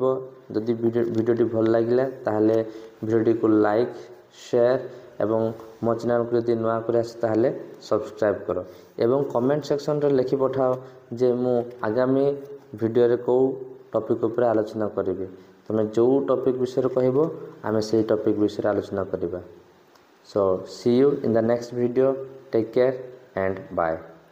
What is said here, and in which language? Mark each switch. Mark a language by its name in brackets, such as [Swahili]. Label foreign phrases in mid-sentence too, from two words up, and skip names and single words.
[Odia] ଯଦି ଭିଡ଼ିଓଟି ଭଲ ଲାଗିଲା ତାହେଲେ ଭିଡ଼ିଓଟିକୁ ଲାଇକ୍, ସେୟାର ଏବଂ ମୋ ଚ୍ୟାନେଲକୁ ଯଦି ନୂଆ କରି ଆସେ ତାହେଲେ ସବସ୍କ୍ରାଇବ୍ କର ଏବଂ କମେଣ୍ଟ ସେକ୍ସନରେ ଲେଖି ପଠାଅ ଯେ ମୁଁ ଆଗାମୀ ଭିଡ଼ିଓରେ କେଉଁ ଟପିକ୍ ଉପରେ ଆଲୋଚନା କରିବି। ତୁମେ ଯେଉଁ ଟପିକ୍ ବିଷୟରେ କହିବ ଆମେ ସେହି ଟପିକ୍ ବିଷୟରେ ଆଲୋଚନା କରିବା। [English] So see you in the next video. Take care and bye.